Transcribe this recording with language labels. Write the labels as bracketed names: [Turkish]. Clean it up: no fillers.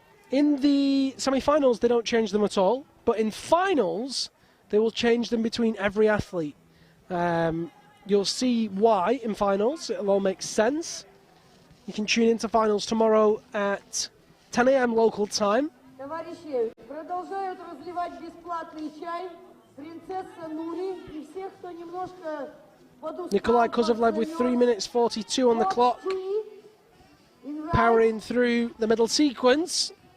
[English] In the semi-finals, they don't change them at all, but in finals, they will change them between every athlete. You'll see why in finals. It'll all make sense. You can tune into finals tomorrow at 10 AM local time. [Russian] Товарищи, продолжают разливать бесплатный чай. Принцесса Нури и всех, кто немножко подустал. [English] Nikolai Kozlovlev with 3 minutes 42 on the clock, powering through the middle sequence.